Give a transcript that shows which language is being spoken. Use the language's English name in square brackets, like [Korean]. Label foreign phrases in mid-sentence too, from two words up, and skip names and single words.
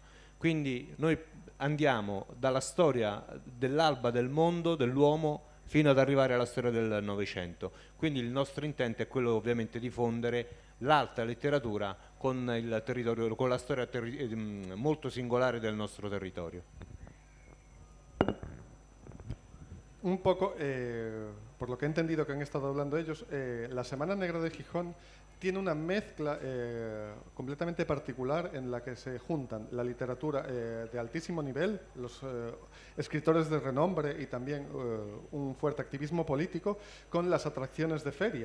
[Italian] Quindi noi andiamo dalla storia dell'alba del mondo, dell'uomo, fino ad arrivare alla storia del Novecento. Quindi il nostro intento è quello ovviamente di fondere l'alta letteratura con il territorio, con la storia molto singolare del nostro territorio. [Spanish] Un poco, por lo que he entendido que han estado hablando ellos, la Semana Negra de Gijón tiene una mezcla completamente particular en la que se juntan la literatura de altísimo nivel, los escritores de renombre y también un fuerte activismo político con las atracciones de feria.